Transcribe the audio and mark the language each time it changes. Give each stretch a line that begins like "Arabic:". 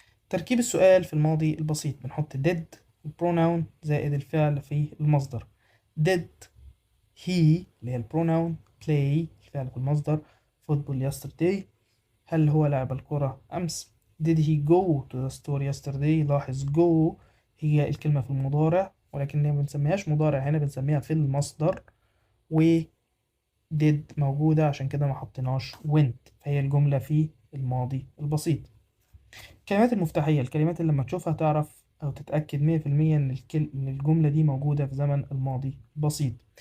Arabic: تركيب السؤال في الماضي البسيط. بنحط did البروناون زائد الفعل في المصدر.
English: did he
Arabic: اللي هي البروناون، play الفعل في المصدر،
English: football yesterday
Arabic: هل هو لعب الكرة أمس.
English: did he go to the store yesterday.
Arabic: لاحظ go هي الكلمة في المضارع، ولكن ما بنسميهاش مضارع هنا، بنسميها في المصدر، و did موجودة عشان كده ما حطيناش went، فهي الجملة في الماضي البسيط. الكلمات المفتاحية، الكلمات اللي لما تشوفها تعرف أو تتأكد 100% إن الجملة دي موجودة في زمن الماضي البسيط.